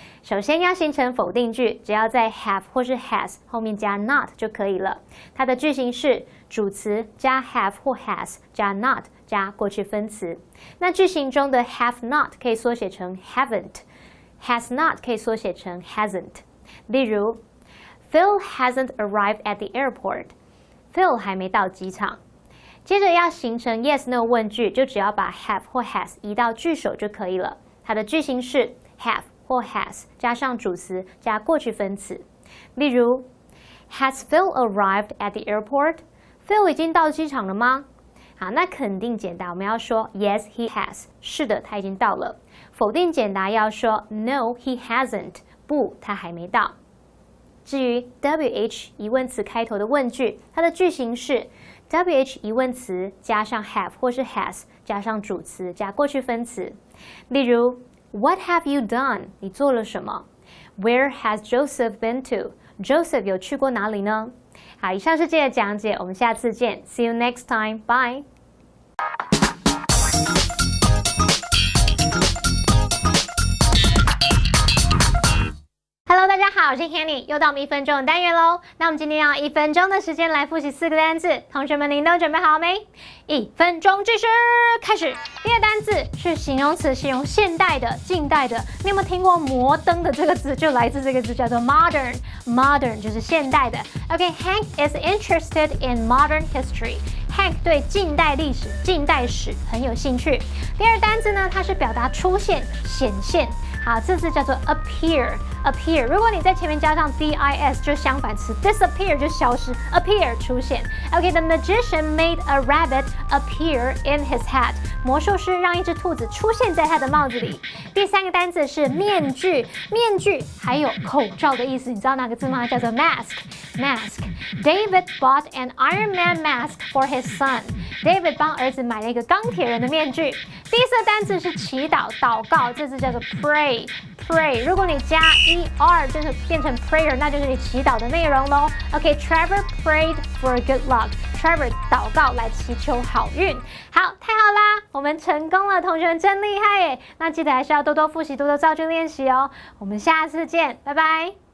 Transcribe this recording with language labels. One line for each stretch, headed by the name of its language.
Chinese: 首先要形成否定句，只要在 have 或是 has 后面加 not 就可以了。它的句型是主词加 have 或 has 加 not 加过去分词。那句型中的 have not 可以缩写成 haven't， has not 可以缩写成 hasn't。例如
English: Phil hasn't arrived at the airport。
Chinese: Phil 还没到机场。接着要形成 yes/no 问句，就只要把 have 或 has 移到句首就可以了。它的句型是 have 或 has 加上主词加过去分词。例如
English: Has Phil arrived at the airport？
Chinese: Phil 已经到机场了吗？好，那肯定简答我们要说
English: Yes, he has。
Chinese: 是的，他已经到了。否定简答要说
English: No, he hasn't。
Chinese: 不，他还没到。至于 WH 疑问词开头的问句，它的句型是 WH 疑问词加上 have 或是 has 加上主词加过去分词。
English: 例如 What have you done？
Chinese: 你做了什么？
English: Where has Joseph been to？
Chinese: Joseph 有去过哪里呢？好，以上是这个讲解，我们下次见。
English: See you next time. Bye.
Chinese: Hello， 大家好，我是 Hanny， 又到我们1分钟的单元喽。那我们今天要1分钟的时间来复习4个单字，同学们您都准备好没？1分钟计时开始。第一个单字是形容词，形容现代的、近代的。你有没有听过摩登的这个字？就来自这个字，叫做 modern。modern 就是现代的。
English: OK，Hank is interested in modern history。Hank
Chinese: 对近代历史、近代史很有兴趣。第二单字呢，它是表达出现、显现。好，这字叫做 appear。appear， 如果你在前面加上 dis， 就相反词 disappear 就消失 ，appear 出现。
English: OK，the magician made a rabbit appear in his hat。
Chinese: 魔术师让一只兔子出现在他的帽子里。第三个单字是面具，面具还有口罩的意思，你知道哪个字吗？叫做 mask。
English: David bought an Iron Man mask for his son。
Chinese: David 帮儿子买了一个钢铁人的面具。第四个单字是祈祷、祷告，这字叫做 pray。pray， 如果你加 er 就是变成 prayer， 那就是你祈祷的内容咯。
English: OK，Trevor prayed for good luck。Trevor
Chinese: 祷告来祈求好运。好，太好啦，我们成功了，同学们真厉害耶！那记得还是要多多复习，多多造句练习哦。我们下次见，拜拜。